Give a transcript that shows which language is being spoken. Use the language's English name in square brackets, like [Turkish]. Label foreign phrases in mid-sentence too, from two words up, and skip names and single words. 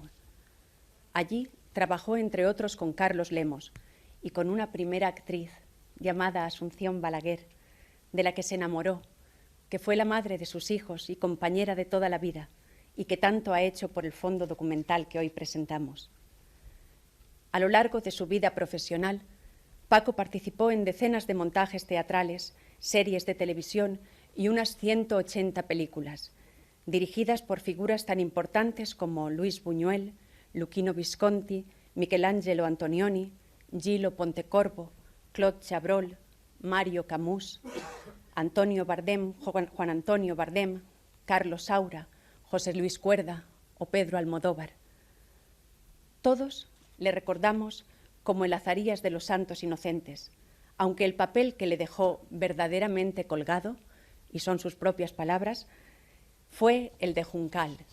[Spanish] Allí trabajó, entre otros, con Carlos Lemos y con una primera actriz llamada Asunción Balaguer, de la que se enamoró, que fue la madre de sus hijos y compañera de toda la vida, y que tanto ha hecho por el fondo documental que hoy presentamos. A lo largo de su vida profesional, Paco participó en decenas de montajes teatrales, series de televisión y unas 180 películas, dirigidas por figuras tan importantes como Luis Buñuel, Luchino Visconti, Michelangelo Antonioni, Gillo Pontecorvo, Claude Chabrol, Mario Camus, Antonio Bardem, Juan Antonio Bardem, Carlos Saura, José Luis Cuerda o Pedro Almodóvar. Todos le recordamos como el Azarías de los Santos Inocentes, aunque el papel que le dejó verdaderamente colgado, y son sus propias palabras, fue el de Juncal.